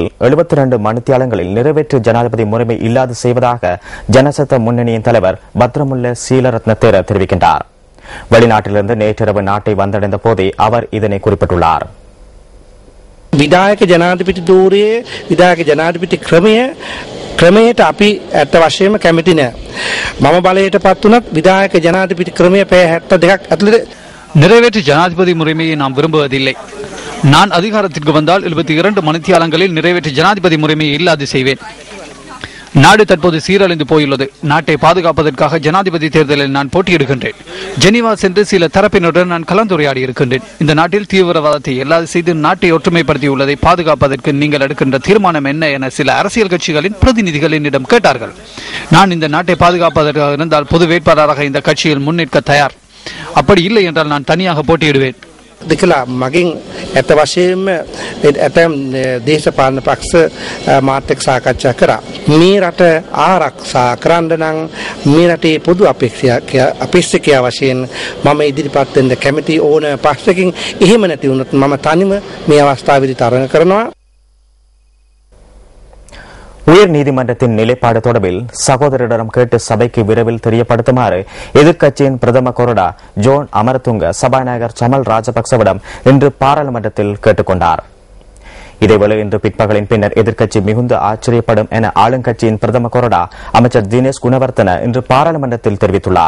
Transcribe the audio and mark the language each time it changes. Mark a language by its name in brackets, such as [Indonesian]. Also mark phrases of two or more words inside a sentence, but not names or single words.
[Tamil] 72 மணித்தியாலங்களில் நிறைவேற்று ஜனாதிபதி முறைமை இல்லாது செய்வதாக ஜனசத்த முன்னணியின் தலைவர் பத்ரமுல்ல சீலரத்ன தேர தெரிவிக்கின்றார். வெளிநாட்டிலிருந்து நேற்றிரவு நாட்டை வந்தடைந்த போதே அவர் இதனை குறிப்பிட்டுள்ளார். [Sinhala] විදායක ජනාධිපති ධූරයේ විදායක ජනාධිපති ක්‍රමයට අපි ඇත්ත වශයෙන්ම කැමති නෑ. මම බලයට පත් වුණත් විදායක ජනාධිපති ක්‍රමය පැය 72ක් ඇතුළත [Tamil] நிறைவேற்று ஜனாதிபதி முறைமையை நாம் விரும்புவதில்லை. நான் அதிகாரத்திற்கு வந்தால் 72 மணித்தியாலங்களில் நிறைவேற்று ஜனாதிபதி முறைமையை இல்லாது செய்வேன். நாடு தற்போது சீரழிந்து போயுள்ளது. நாட்டை பாதுகாப்பதற்காக ஜனாதிபதி தேர்தலில் நான் போட்டியிடுகின்றேன். ஜெனீவா சென்று சில தரப்பினருடன் நான் கலந்துரையாடி இருக்கின்றேன். இந்த நாட்டில் தீவிரவாதத்தை இல்லாது செய்து நாட்டை ஒற்றுமைப்படுத்தியுள்ளதை பாதுகாப்பதற்கு நீங்கள் எடுக்கின்ற தீர்மானம் என்ன என சில அரசியல் கட்சிகளின் பிரதிநிதிகள் என்னிடம் கேட்டார்கள். நான் இந்த நாட்டை பாதுகாப்பதற்காக இருந்தால் பொது வேட்பாளராக இந்த கட்சியில் முன்னிற்க தயார். அப்படி இல்லை என்றால் நான் தனியாக போட்டியிடுவேன். [Sinhala] දෙකලා මගින් ඇත්ත වශයෙන්ම ඇතම් දේශපාලන පක්ෂ මාත් එක්ක සාකච්ඡා කරා. මේ රට ආරක්ෂා කරන්න නම් මේ රටේ පොදු අපේක්ෂකයා වශයෙන් මම ඉදිරිපත් වෙන්න කැමති ඕන පක්ෂකින්. එහෙම නැති වුණොත් මම තනිව මේ අවස්ථාවේදී තරඟ කරනවා. [Tamil] உயர் நீதிமன்றத்தின் நிலைப்பாடு தொடர்பில் சகோதரரிடம் கேட்டு சபைக்கு விரைவில் தெரியப்படுத்துமாறு எதிர்க்கட்சியின் பிரதம கொறடா ஜோன் அமரதுங்க சபாநாயகர் சமல் ராஜபக்சவிடம் இன்று பாராளுமன்றத்தில் கேட்டுக் கொண்டார். இதேவேளை இன்று பிற்பகலின் பின்னர் எதிர்க்கட்சி மிகுந்த ஆச்சரியப்படும் என ஆளுங்கட்சியின் பிரதம கொறடா அமைச்சர் தினேஷ் குணவர்த்தன இன்று பாராளுமன்றத்தில் தெரிவித்துள்ளார்.